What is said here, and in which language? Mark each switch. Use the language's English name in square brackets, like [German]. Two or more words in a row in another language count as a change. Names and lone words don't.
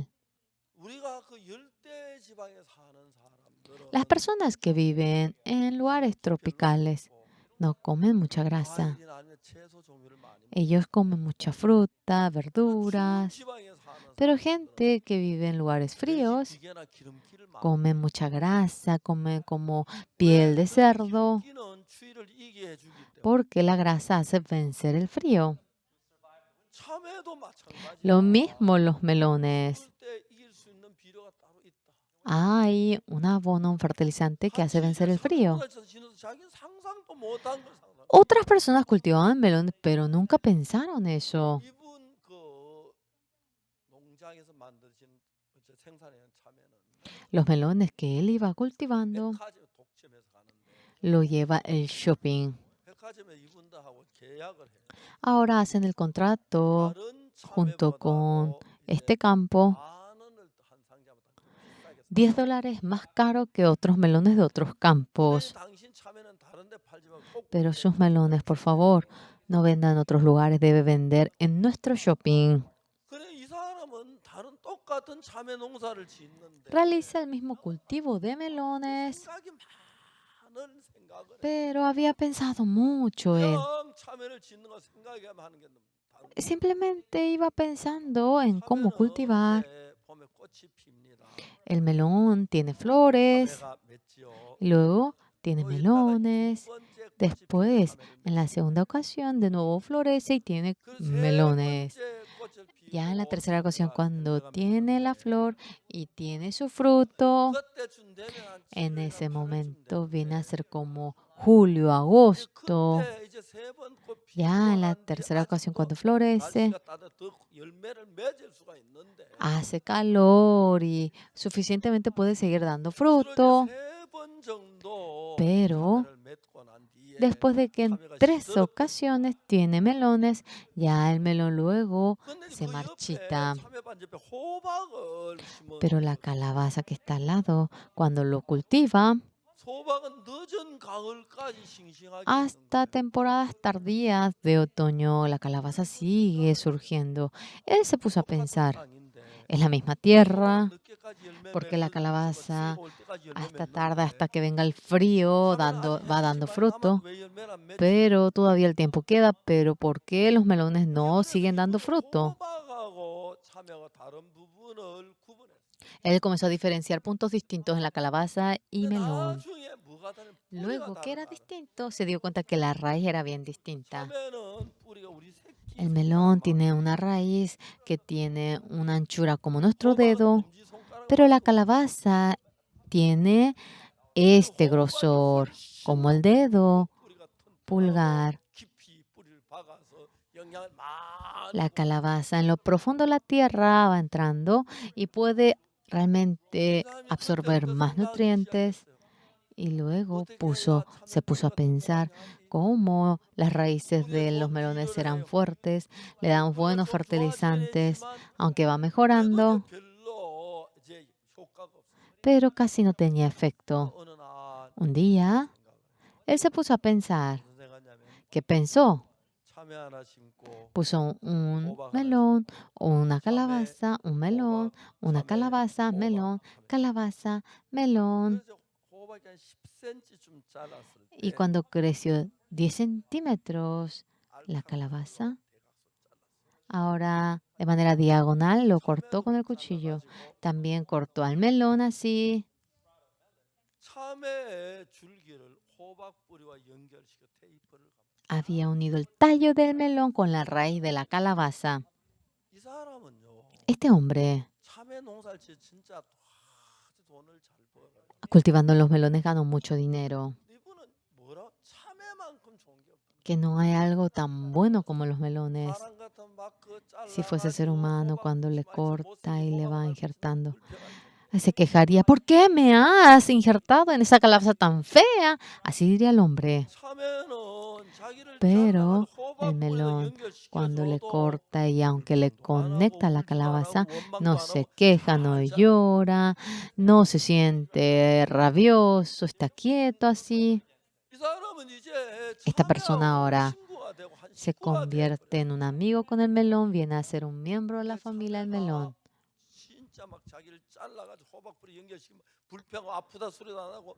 [Korean] 우리가 그 열대 지방에 사는 사람들은 [Spanish] Las personas que viven en lugares tropicales no comen mucha grasa. [Korean] 과일이나 아니면 채소 종류를 많이 먹어요. [Spanish] Ellos comen mucha fruta, [Korean] 추운 [Spanish] verduras. [Korean] 지방에 사는 [Spanish] Pero [Korean] 사람들은 [Spanish] gente que vive en lugares [Korean] 돼지 [Spanish] fríos [Korean] 비계나 기름기를 많이 [Spanish] come mucha grasa, come como piel de cerdo, [Korean] 기름기는 추위를 이기게 해주기 때문에 [Spanish] porque la grasa hace vencer el frío. [Korean] 참외도 마찬가지야. [Spanish] Lo mismo los melones. [Korean] 추울 때 이길 수 있는 비료가 따로 있다. [Spanish] Hay un abono, un fertilizante que hace vencer el frío. [Korean] 자기는 상상도 못한 걸 상상. [Spanish] Otras personas cultivaban melones, pero nunca pensaron eso. [Korean] 이분 그 농장에서 만드신 생산하는 참외는 [Spanish] Los melones que él iba cultivando [Korean] 백화점 독점해서 가는데 [Spanish] lo lleva el shopping. [Korean] 백화점에 이분들하고 계약을 해. [Spanish] Ahora hacen el contrato [Korean] 다른 [Spanish] junto con [Korean] 참외보다도 [Spanish] este campo. [Korean] 만 원을 한 상자보다 비싸게 [Spanish] $10 más caro que otros melones de otros campos. [Korean] 당신 참외는 다른 데 팔지 말고 꼭 [Spanish] Pero [Korean] 우리 [Spanish] sus [Korean] 백화점에 [Spanish] melones, por favor, no vendan en otros lugares, debe vender en nuestro shopping. [Korean] 그래 이 사람은 다른 똑같은 참외 농사를 짓는데 [Spanish] Realiza el mismo cultivo de melones, [Korean] 생각이 많은 생각을 해. [Spanish] pero había pensado mucho él. [Korean] 그냥 참외를 짓는 거 생각하면 하는 게 다른 거야. [Spanish] Simplemente iba pensando en cómo [Korean] 참외는 [Spanish] cultivar. [Korean] 이제 봄에 꽃이 핍니다. [Spanish] El melón tiene flores, [Korean] 참외가 맺지요. [Spanish] y luego tiene [Korean] 또 있다가 두 [Spanish] melones. [Korean] 번째 꽃이 피는 [Spanish] Después, [Korean] 참외를 [Spanish] en la [Korean] 맺습니다. [Spanish] segunda ocasión, de nuevo florece y tiene [Korean] 그 세 [Spanish] melones. [Korean] 번째 꽃을 [Spanish] Ya en la [Korean] 피우고 [Spanish] tercera ocasión, [Korean] 참외가 [Spanish] cuando [Korean] 열매가 [Spanish] tiene la [Korean] 맺는데 [Spanish] flor y tiene su fruto, [Korean] 그때 준대면 한 [Spanish] en [Korean] 7월이나 [Spanish] ese [Korean] 8월쯤 [Spanish] momento viene a [Korean] 됐는데 [Spanish] ser como julio, [Korean] 이제 [Spanish] agosto. [Korean] 그때 이제 세 번 꽃 피우고 [Spanish] Ya en la [Korean] 난 뒤에 [Spanish] tercera ocasión, [Korean] 아직도 [Spanish] cuando florece, [Korean] 날씨가 따뜻해 더 열매를 맺을 수가 있는데 [Spanish] hace calor y suficientemente puede seguir dando [Korean] 주로 이제 [Spanish] fruto. [Korean] 세 번 정도 [Spanish] Pero [Korean] 참외를 맺고 난 뒤에 [Spanish] después de que en [Korean] 참외가 [Spanish] 3 [Korean] 시들었대. [Spanish] ocasiones tiene melones, ya el melón luego [Korean] 근데 [Spanish] se [Korean] 그 옆에 [Spanish] marchita. [Korean] 참외밭 옆에 호박을 심어 [Spanish] Pero la calabaza que está al lado, cuando lo cultiva, [Korean] 호박은 늦은 가을까지 싱싱하게 있는 [Spanish] hasta [Korean] 거예요. [Spanish] temporadas tardías de otoño, la calabaza sigue surgiendo. Él se puso a [Korean] 똑같은 [Spanish] pensar, [Korean] 땅인데 [Spanish] es la misma [Korean] 호박은 [Spanish] tierra, [Korean] 늦게까지 열매 [Spanish] porque la [Korean] 맺는 [Spanish] calabaza [Korean] 추위가 올 때까지 열매 [Spanish] hasta tarda, [Korean] 맺는데 [Spanish] hasta que venga el frío, [Korean] 참외는 아직 [Spanish] va dando [Korean] 해가 [Spanish] fruto. [Korean] 남았는데 왜 열매를 안 맺지? [Spanish] Pero todavía el tiempo queda, pero ¿por qué los melones no [Korean] 그래서 [Spanish] siguen dando [Korean] 이분이 [Spanish] fruto? [Korean] 호박하고 참외와 다른 부분을 구분했어요. [Spanish] Él comenzó a diferenciar puntos distintos en la calabaza y [Korean] 근데 [Spanish] melón. [Korean] 나중에 뭐가 다른 뿌리가 [Spanish] Luego, que era [Korean] 다르다. [Spanish] distinto, se dio cuenta que la raíz era bien distinta. [Korean] 참외는 뿌리가 우리 새끼 [Spanish] El [Korean] 손가락 [Spanish] melón [Korean] 만큼, [Spanish] tiene una raíz que tiene una anchura como nuestro [Korean] 호박은 [Spanish] dedo, [Korean] 엄지 손가락 [Spanish] pero la [Korean] 만큼. [Spanish] calabaza tiene este grosor, como el dedo [Korean] 뿌리가 튼튼하고 [Spanish] pulgar. [Korean] 깊이 뿌리를 박아서 영양을 많이 [Spanish] La [Korean] 줍니다. [Spanish] calabaza en lo profundo de la tierra va entrando y puede realmente [Korean] 그 사람이 [Spanish] absorber [Korean] 그때부터 [Spanish] más [Korean] 생각하기 [Spanish] nutrientes. [Korean] 시작했어요. [Spanish] Y luego [Korean] 어떻게 해야 [Spanish] se puso a [Korean] 참외뿌리가 [Spanish] pensar [Korean] 튼튼하게 하지? [Spanish] cómo las raíces [Korean] 거기에 [Spanish] de [Korean] 더 [Spanish] los melones [Korean] 비료를 [Spanish] serán [Korean] 해요. [Spanish] fuertes, le dan [Korean] 뿌리가 [Spanish] buenos [Korean] 좀 좋아지긴 [Spanish] fertilizantes, [Korean] 했지만 [Spanish] aunque va [Korean] 그래도 [Spanish] mejorando, [Korean] 이제 별로 이제 효과가 없어요. [Spanish] pero casi no tenía efecto. [Korean] 어느 날 [Spanish] Un día, [Korean] 생각을 해요. [Spanish] él se puso a pensar. [Korean] 무슨 생각냐면 [Spanish] ¿Qué pensó? [Korean] 참외 하나 심고 [Spanish] Puso un [Korean] 호박 하나 [Spanish] melón, una [Korean] 참외, [Spanish] calabaza, un melón, [Korean] 호박, [Spanish] una [Korean] 참외, [Spanish] calabaza, [Korean] 호박 [Spanish] melón, [Korean] 하면서. [Spanish] calabaza, melón. [Korean] 그래서 호박이 한 10cm쯤 잘랐을 [Spanish] Y [Korean] 때 [Spanish] cuando creció 10 centímetros la [Korean] 알캉 [Spanish] calabaza, [Korean] 칼로 대각선 잘랐어요. [Spanish] ahora de manera diagonal lo cortó [Korean] 참외도 [Spanish] con el cuchillo. [Korean] 잘라가지고 [Spanish] También cortó al melón así. [Korean] 참외의 줄기를 호박 뿌리와 연결시켜 테이프를 감았어요. [Spanish] Había unido el tallo del melón con la raíz de la calabaza. [Korean] 이 사람은요 [Spanish] Este hombre, [Korean] 참외 농사를 지어 진짜 아주 돈을 잘 벌어요. [Spanish] cultivando los melones, ganó mucho dinero. [Korean] 이분은 뭐라 참외만큼 좋은 게 없다. [Spanish] Que no hay algo tan bueno como los melones. [Korean] 사람 같으면 막 그거 [Spanish] Si fuese ser [Korean] 잘라가지고 [Spanish] humano, [Korean] 호박 [Spanish] cuando le [Korean] 심어야지 [Spanish] corta [Korean] 못생긴 [Spanish] y le [Korean] 호박 [Spanish] va [Korean] 하나 [Spanish] injertando, [Korean] 있으면 불편할 텐데. [Spanish] se quejaría, ¿por qué me has injertado en esa calabaza tan fea? Así diría el hombre. [Korean] 참외는 자기를 [Spanish] Pero [Korean] 잘라가지고 호박 [Spanish] el [Korean] 뿌리와 [Spanish] melón, cuando le [Korean] 연결시켜줘도 [Spanish] corta y aunque le [Korean] 걱정도 안 하고 [Spanish] conecta la [Korean] 울지도 안 [Spanish] calabaza, [Korean] 하고 원망도 [Spanish] no [Korean] 안 [Spanish] se [Korean] 하고 [Spanish] queja, no [Korean] 잘 자라. [Spanish] llora, no se siente rabioso, está quieto así. [Korean] 이 사람은 이제 [Spanish] Esta persona [Korean] 참외하고 [Spanish] ahora [Korean] 친구가 되고 한 [Spanish] se [Korean] 식구가 [Spanish] convierte en [Korean] 돼버렸어요. [Spanish] un amigo con el melón, viene a ser un miembro de la [Korean] 근데 [Spanish] familia del [Korean] 참외가 [Spanish] melón. [Korean] 진짜 막 자기를 잘라가지고 호박 뿌리 연결시키면 불평하고 아프다 소리도 안 하고